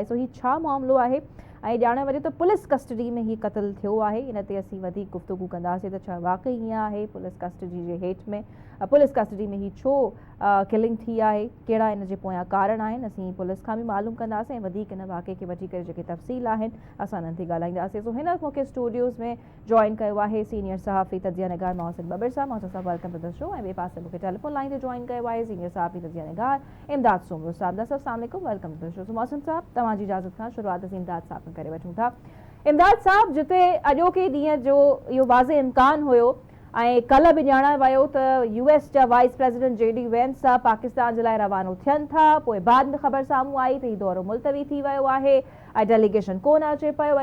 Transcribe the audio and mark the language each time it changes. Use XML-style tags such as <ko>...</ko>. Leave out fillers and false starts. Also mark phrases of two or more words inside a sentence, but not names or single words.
<sd>सो हीउ छा मामिलो आहे ऐं ॼाण वञे त</sd> <en>police custody</en> <sd>में ही क़त्ल थियो आहे, इन ते असीं वधीक गुफ़्तगू कंदासीं त छा वाक़ई हीअं आहे,</sd> <en>police custody</en> <sd>जे हेठि में</sd> <en>police custody</en> <sd>में ही छो किलिंग थी आहे, कहिड़ा हिन जे पोयां कारण आहिनि, असीं पुलिस खां बि मालूम कंदासीं ऐं वधीक हिन वाक़े खे वठी करे जेके तफ़सील आहिनि असां हिननि ते ॻाल्हाईंदासीं। सो हिन मौक़े स्टूडियोज़ में जॉइन कयो आहे सीनियर सहाफ़ी तजिया निगार मोहसिन बबर साहब।</sd> <en>मोहसिन साहब Welcome to the show.</en> <sd>ऐं ॿिए पासे मूंखे</sd> <en>telephone line</en> <sd>ते जॉइन कयो आहे सीनियर सहाफ़ी तजिया निगार इमदाद सोमरो साहब।</sd> <ar>السلام عليكم,</ar> <en>Welcome to the show.</en> <sd>मोहसिन साहब तव्हांजी इजाज़त खां शुरूआत असीं इमदाद साहब खां करे वठूं था। इमदाद साहब, जिते अॼोके ॾींहं जो इहो वाज़े इम्कान हुयो ऐं कल्ह बि ॼाणायो वियो त US जा</sd> <en>vice president</en> <sd>JD वेंस साहब पाकिस्तान जे लाइ रवानो थियनि था, पोइ बाद में ख़बर साम्हूं आई त हीउ दौरो मुलतवी थी वियो आहे ऐं डेलीगेशन कोन अचे पियो।</sd>